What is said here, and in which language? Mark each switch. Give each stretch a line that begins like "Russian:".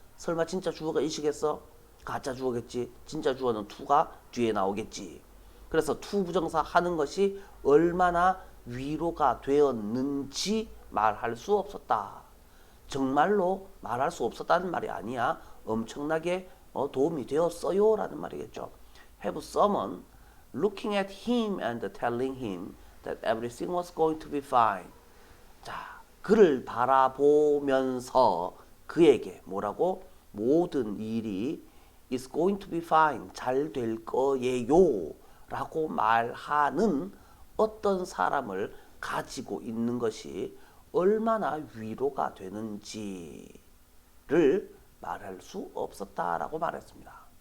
Korean: 설마 진짜 주어가 it이겠어? 가짜 주어겠지. 진짜 주어는 to가 뒤에 나오겠지. 그래서 to 부정사 하는 것이 얼마나 위로가 되었는지 말할 수 없었다. 정말로 말할 수 없었다는 말이 아니야. 엄청나게 도움이 되었어요 라는 말이겠죠.
English: Have someone looking at him and telling him that everything was going to be fine.
Korean: 자, 그를 바라보면서 그에게 뭐라고? 모든 일이
English: It's going to be fine.
Korean: 잘 될 거예요. 라고 말하는 어떤 사람을 가지고 있는 것이 얼마나 위로가 되는지를 말할 수 없었다라고 말했습니다.